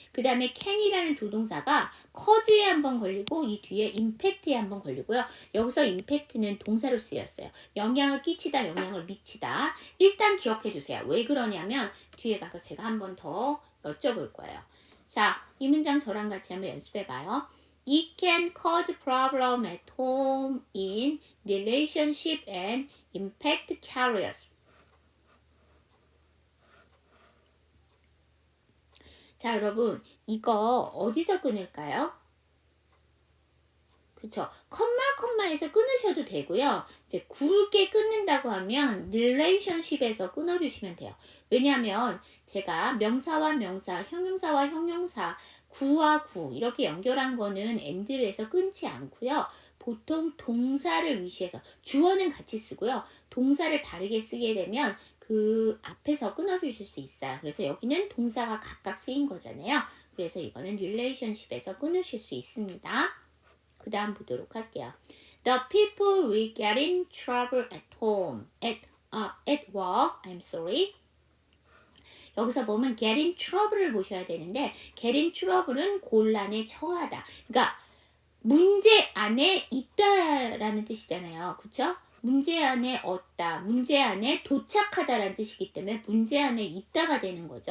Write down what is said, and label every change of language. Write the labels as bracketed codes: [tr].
[ko] 그 다음에 can이라는 조동사가 cause에 한번 걸리고 이 뒤에 impact에 한번 걸리고요. 여기서 impact는 동사로 쓰였어요. 영향을 끼치다, 영향을 미치다. 일단 기억해 주세요. 왜 그러냐면 뒤에 가서 제가 한번 더 여쭤볼 거예요. 자, 이 문장 저랑 같이 한번 연습해 봐요. [en] It can cause problem at home, in relationship and impact careers. [ko] 자, 여러분, 이거 어디서 끊을까요? 그쵸. 컴마에서 끊으셔도 되고요. 이제 굵게 끊는다고 하면 relationship에서 끊어주시면 돼요. 왜냐하면 제가 명사와 명사, 형용사와 형용사, 구와 구 이렇게 연결한 거는 and를 해서 끊지 않고요. 보통 동사를 위시해서 주어는 같이 쓰고요. 동사를 다르게 쓰게 되면 그 앞에서 끊어주실 수 있어요. 그래서 여기는 동사가 각각 쓰인 거잖아요. 그래서 이거는 relationship에서 끊으실 수 있습니다. 그 다음 보도록 할게요. [en] The people will get in trouble at home, at work, I'm sorry. [ko] 여기서 보면 [en] get in trouble [ko] 를 보셔야 되는데 get in trouble은 곤란에 처하다. 그러니까 문제 안에 있다라는 뜻이잖아요. 그쵸? 문제 안에 얻다, 문제 안에 도착하다라는 뜻이기 때문에 문제 안에 있다가 되는 거죠.